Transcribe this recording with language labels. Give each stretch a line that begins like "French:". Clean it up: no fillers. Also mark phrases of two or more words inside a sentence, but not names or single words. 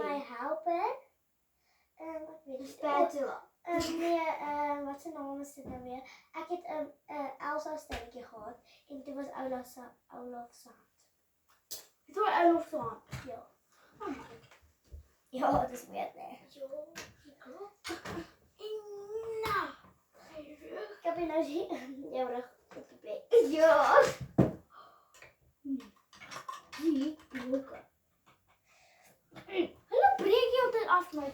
Afrikaans: my helper. Ek weet nie. Spatula. Nee, wat se naam is dit nou weer? Ek het 'n Elsa sterretjie gehad en dit was Olaf se hand. Dit was Olaf se hand. Ja.
English: Oh my.
Afrikaans: Ja, dit is weird, nee. Ja, klopt. Nou.
Dutch: Ik heb je nou zien. Jouw rug op de plek. Ja. Die blokken. Hallo, breek je altijd af mijn